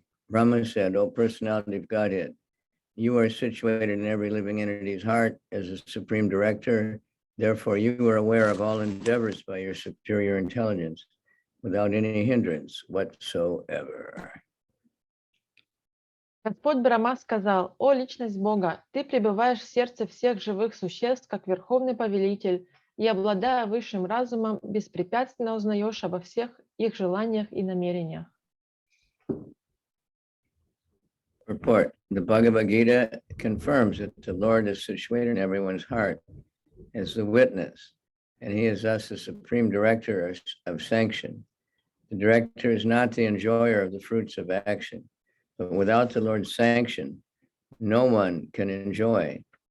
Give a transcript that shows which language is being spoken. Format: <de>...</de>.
<en>Brahma said, O personality of Godhead, you are situated in every living entity's heart as a supreme director. Therefore, you are aware of all endeavors by your superior intelligence without any hindrance whatsoever.</en> <ru>Господь Брахма сказал: «О, личность Бога, ты пребываешь в сердце всех живых существ, как верховный повелитель, и, обладая высшим разумом, беспрепятственно узнаешь обо всех их желаниях и намерениях».</ru> <en>Report. The Bhagavad Gita confirms that the Lord is situated in everyone's heart as the witness, and he is thus the supreme director of sanction. The director is not the enjoyer of the fruits of action, but without the Lord's sanction, no one can enjoy.</en>